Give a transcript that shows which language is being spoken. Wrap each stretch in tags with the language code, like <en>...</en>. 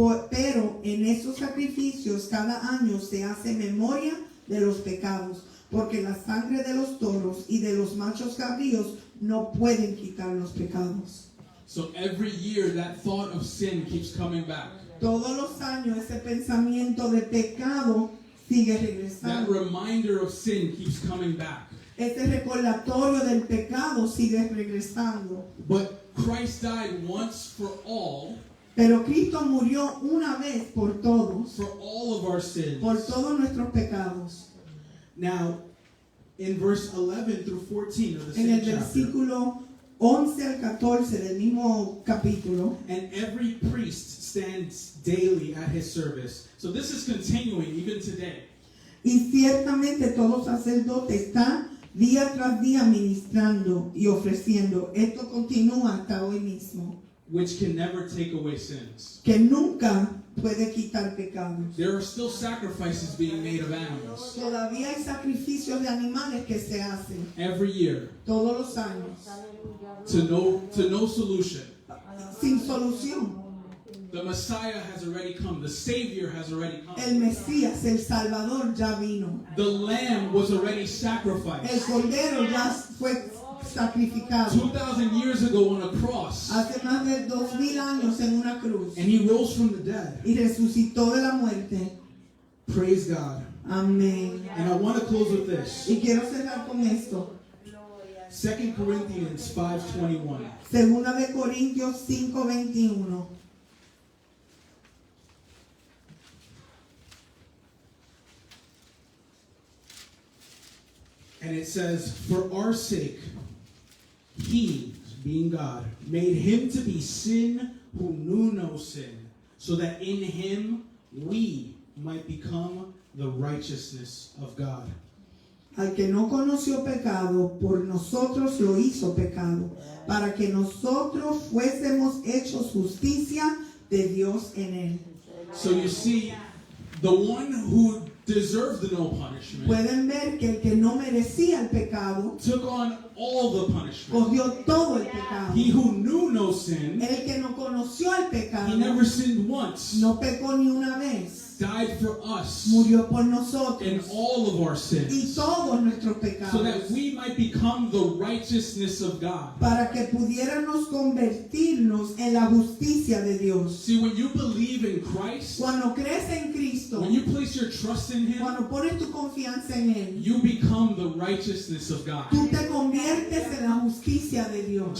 <es>Pero en esos sacrificios cada año se hace memoria de los pecados, porque la sangre de los toros y de los machos cabríos no pueden quitar los pecados.</es> <en>So every year that thought of sin keeps coming back.</en> <es>Todos los años ese pensamiento de pecado sigue</es> <en>That</en> <es>regresando.</es> <en>reminder of sin keeps coming back.</en> <es>Ese recordatorio del pecado sigue regresando.</es> <en>But Christ died once for all,</en> <es>Pero Cristo murió una vez por todos,</es> <en>for all of our sins.</en> <es>por todos nuestros pecados.</es> <en>Now, in verse 11 through 14 of the</en> <es>En el</es> <en>same chapter,</en> <es>versículo 11 al 14 del mismo capítulo,</es> <en>and every priest stands daily at his service. So this is continuing even today.</en> <es>y ciertamente todo sacerdote está día tras día ministrando y ofreciendo. Esto continúa hasta hoy mismo,</es> <en>Which can never take away sins.</en> <es>que nunca puede quitar pecados.</es> <en>There are still sacrifices being made of animals</en> <es>Todavía hay sacrificios de animales que se hacen</es> <en>every year</en> <es>todos los años,</es> <en>to no solution.</en> <es>sin solución.</es> <en>The Messiah has already come. The Savior has already come.</en> <es>El Mesías, el Salvador, ya vino.</es> <en>The Lamb was already</en> <es>El</es> <en>sacrificed.</en> <es>Cordero ya fue sacrificado</es> <en>2,000 years ago on a cross.</en> <es>hace más de 2000 años en una cruz</es> <en>And He rose from the dead.</en> <es>y resucitó de la muerte.</es> <en>Praise God.</en> <es>Amén.</es> <en>And I want to close with this.</en> <es>Y quiero cerrar con esto.</es> <en>2 Corinthians 5:21.</en> <es>Segunda de Corintios 5:21.</es> <en>And it says, for our sake, He, being God, made Him to be sin who knew no sin, so that in Him we might become the righteousness of God.</en> <es>Al que no conoció pecado, por nosotros lo hizo pecado, para que nosotros fuésemos hechos justicia de Dios en él.</es> <en>So you see, the one who deserved no punishment</en> <es>Pueden ver que el que no merecía el pecado,</es> <en>took on all the punishment.</en> <es>cogió todo el pecado.</es> <en>He who knew no sin,</en> <es>El que no conoció el pecado,</es> <en>he never sinned once,</en> <es>no pecó ni una vez,</es> <en>died for us</en> <es>murió por</es> <en>in</en> <es>nosotros</es> <en>all of our</en> <es>y</es> <en>sins,</en> <es>todos nuestros</es> <en>so that</en> <es>pecados,</es> <en>we might become the righteousness of God.</en> <es>para que pudiéramos convertirnos en la justicia de Dios.</es> <en>See, when you believe in Christ,</en> <es>Cuando crees en Cristo,</es> <en>when you place your trust in Him,</en> <es>cuando pones tu confianza en Él,</es> <en>you become the righteousness of God.</en> <es>tú te conviertes en la justicia de Dios.</es>